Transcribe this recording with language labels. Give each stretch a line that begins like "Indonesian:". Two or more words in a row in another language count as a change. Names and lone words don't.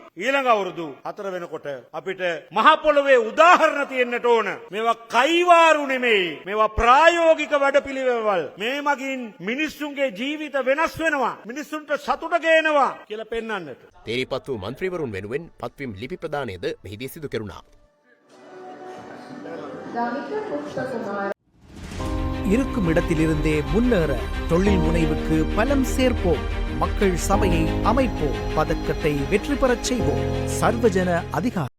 Sinhala: ඊළඟ අවුරුදු 4 වෙනකොට අපිට මහ පොළොවේ උදාහරණ තියෙන්නට ඕන. මේවා කයිවාරු නෙමෙයි. මේවා ප්‍රායෝගික වැඩපිළිවෙළවල්. මේ මගින් මිනිස්සුන්ගේ ජීවිත වෙනස් වෙනවා. මිනිස්සුන්ට සතුට ගේනවා කියලා පෙන්වන්නට. තේරීපත් වූ මන්ත්‍රීවරුන් වෙනුවෙන් පත්වීම් ලිපි ප්‍රදානයද මෙහිදී සිදු කෙරුණා.
Tamil: இருக்கும் இடத்திலிருந்தே முன்னேற தொழில் முனைவுக்கு பலம் சேர்ப்போம். மக்கள் சபையை அமைப்போம். பதக்கத்தை வெற்றி பெறச் செய்வோம். சர்வஜன அதிகாரம்.